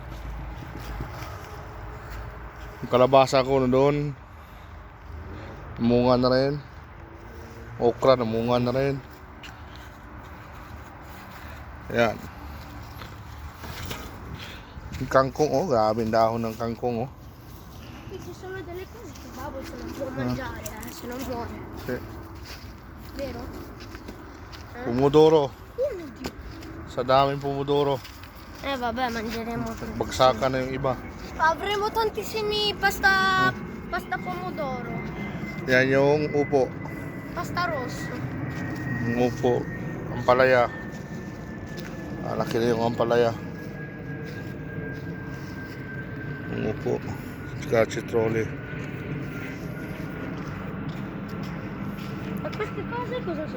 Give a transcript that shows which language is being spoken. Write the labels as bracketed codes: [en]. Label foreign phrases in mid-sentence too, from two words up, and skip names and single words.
[tl] Yung kalabasa ko na doon. Namunga na rin. Okra, namunga na rin. Ayan. Yung kangkong, oh. Grabe ang dahon ng kangkong, oh. [it] Ci sono delle cose che babbo se non può mangiare, se non vuole. Sì. Vero? Pomodoro. Oh mio Dio. [tl] Sa daming pomodoro. [it] Vabbè, mangeremo tutto. [tl] Bagsakan na yung iba. [it] Avremo tantissimi pasta pomodoro. [tl] Yan yung upo. [it] Pasta rosso. [tl] Yung upo. Ampalaya. Laki na yung ampalaya. Yung upo. Saka citroli. [it] E queste cose cosa sono?